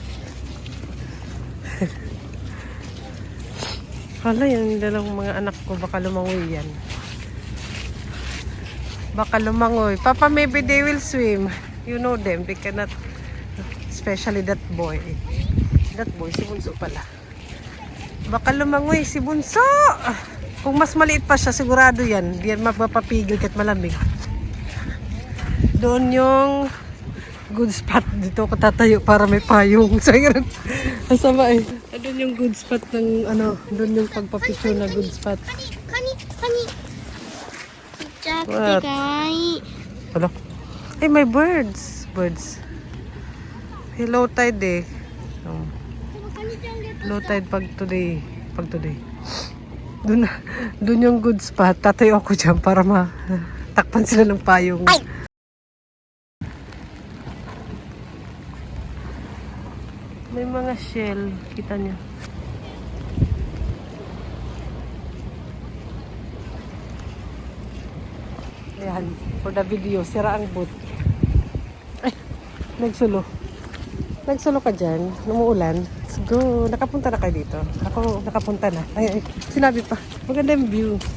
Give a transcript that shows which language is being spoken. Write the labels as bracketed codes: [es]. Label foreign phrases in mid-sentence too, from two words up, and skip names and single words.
[tl] Hala, yung dalawang mga anak ko, baka lumangoy yan. Baka lumangoy. Papa, [en] maybe they will swim. You know them, they cannot. Especially that boy. That boy, [tl] si Bunso pala. Baka lumangoy si Bunso! Kung mas maliit pa siya, sigurado yan. Di yan mapapapigil kahit malamig. Doon yung [en] good spot. [tl] Dito ako tatayo para may payong. So, yun. Ang sama eh. Doon yung [en] good spot [tl] ng ano, doon yung pagpapicture na [en] good spot. [ja] カニカニ。ちっちゃくて可愛い。 [tl] Wala. Eh, may birds. Birds. [en] Hey, low tide [tl] eh. Oh. [ja] でもカニちゃんゲット。 [en] Low tide [tl] pag today. Pag today. Doon yung [en] good spot. [tl] Tatayo ako dyan para matakpan sila ng payong. May mga shell. Kita niyo. Ayan. [en] For the video. [tl] Sira ang boot. Ay. Nagsulo. Nagsulo ka dyan. Numuulan. [en] Let's go. [tl] Nakapunta na kayo dito. Ako nakapunta na. Ay. Sinabi pa. Maganda yung view.